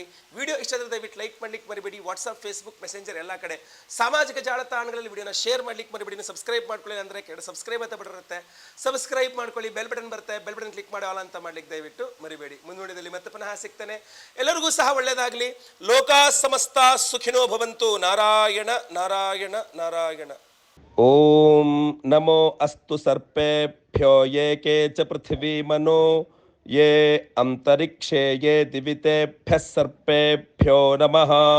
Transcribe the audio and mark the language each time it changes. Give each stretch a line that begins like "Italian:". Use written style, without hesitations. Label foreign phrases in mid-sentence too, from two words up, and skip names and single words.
Kannada: ವಿಡಿಯೋ ಇಷ್ಟದ ದಯವಿಟ್ಟು ಲೈಕ್ ಮಾಡ್ಲಿಕ್ಕೆ ಮರಿಬೇಡಿ. ವಾಟ್ಸಪ್, ಫೇಸ್ಬುಕ್, ಮೆಸೆಂಜರ್ ಎಲ್ಲ ಕಡೆ ಸಾಮಾಜಿಕ ಜಾಲತಾಣಗಳಲ್ಲಿ ವಿಡಿಯೋನ ಶೇರ್ ಮಾಡ್ಲಿಕ್ಕೆ ಮರಿಬೇಡಿ. ಸಬ್ಸ್ಕ್ರೈಬ್ ಮಾಡ್ಕೊಳ್ಳಿ ಅಂದರೆ ಸಬ್ಸ್ಕ್ರೈಬ್ ಅಂತ ಬರುತ್ತೆ, ಸಬ್ಸ್ಕ್ರೈಬ್ ಮಾಡ್ಕೊಳ್ಳಿ.
English: bell button
Kannada: ಬರುತ್ತೆ,
English: bell button click
Kannada: ಮಾಡಿ ಆಲ್ ಅಂತ ಮಾಡ್ಲಿಕ್ಕೆ ದಯವಿಟ್ಟು ಮರಿಬೇಡಿ. ಮುಂದುವರಿದಲ್ಲಿ ಮತ್ತೆ ಪುನಃ ಸಿಗ್ತಾನೆ. ಎಲ್ಲರಿಗೂ ಸಹ ಒಳ್ಳೆಯದಾಗಲಿ.
Sanskrit: ಲೋಕಾ ಸಮಸ್ತ ಸುಖಿನೋ ಭವಂತು.
Kannada: ನಾರಾಯಣ ನಾರಾಯಣ ನಾರಾಯಣ.
Sanskrit: ಓಂ ನಮೋ ಅಸ್ತು ಸರ್ಪೇಭ್ಯೋ ಏಕೆ ಚ ಪೃಥಿವೀ ಮನೋ ಯೇ ಅಂತರಿಕ್ಷೇ ಯೇ ದಿವಿತೇಭ್ಯಃ ಸರ್ಪೇಭ್ಯೋ ನಮಃ.